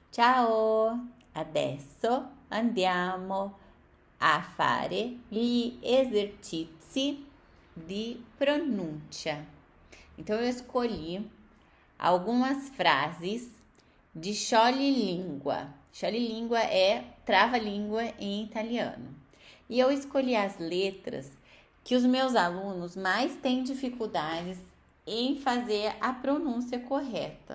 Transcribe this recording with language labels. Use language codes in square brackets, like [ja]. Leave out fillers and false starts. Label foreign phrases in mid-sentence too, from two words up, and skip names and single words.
[it] Ciao, adesso andiamo a fare gli esercizi di pronuncia. [pt] Então, eu escolhi algumas frases de Scioglilingua. Scioglilingua é trava-língua em italiano. E eu escolhi as letras que os meus alunos mais têm dificuldades em fazer a pronúncia correta.